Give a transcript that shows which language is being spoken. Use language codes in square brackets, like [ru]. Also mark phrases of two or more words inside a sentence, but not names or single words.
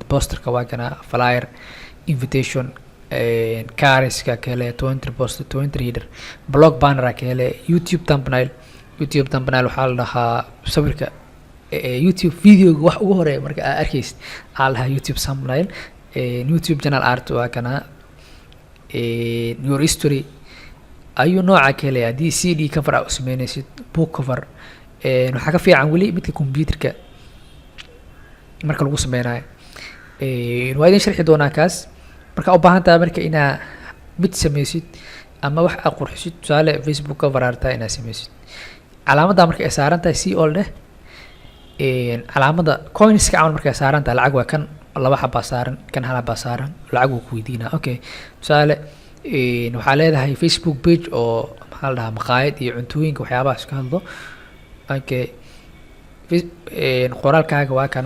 [so] posterka waa kana, flyer, invitation, cariska kale, 20 poster, 20 header, [en] blog banner [so] kale, YouTube thumbnail. waxaa la dhahaa sawirka YouTube video wax ugu horeeya marka aad arkaysid waxaa la dhahaa YouTube thumbnail. YouTube [en] channel art [so] waa kana, [en] your history [so] ayuu nooca kale. haddii [en] CD cover [so] aad u sameynaysid, [en] book cover, [so] waxaa ka fiican weli midka computerka marka lagu sameynayo. waa idin sharxi doonaa kaas. marka u baahan tahay marka inaa mid sameysid ama wax aad qurxisid, tusaale Facebook [en] cover artaa [so] inaad sameysid. calaamadda marka ay saaran tahay [en] see all [so] dheh. calaamada coinska camal marka ay saaran tahay, lacag waa kan laba xabaa saaran, kan hal xabaa saaran, lacag wuu ku weydiinaa. okay, tusaale waxaa leedahay Facebook page oo maxaa la dhahaa maqaayad iyo cuntooyinka waxyaabahaas ka hadlo. okay, qoraalkaaga waa kana.